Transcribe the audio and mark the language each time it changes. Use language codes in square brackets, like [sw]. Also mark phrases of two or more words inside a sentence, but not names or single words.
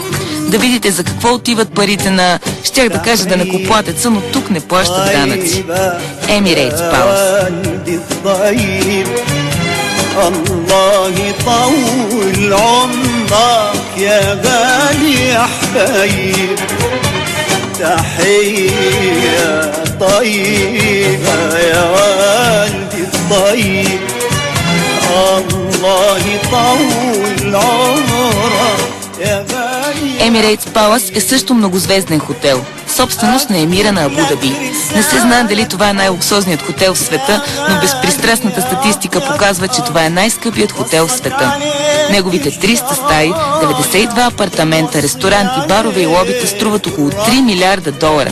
[bg] Да видите за какво отиват парите на, щях да кажа данъкоплатеца, но тук не плащат данъци. Emirates Palace. [ar] تحية طيبة يا والدي الطيب الله يطول عمرك يا غالي. [bg] Emirates Palace е също многозвезден хотел, собственост на емира на Абу Даби. Не се знае дали това е най-луксозният хотел в света, но безпристрастната статистика показва, че това е най-скъпият хотел в света. Неговите 300 стаи, 92 апартамента, ресторанти, барове и лобита струват около 3 милиарда долара.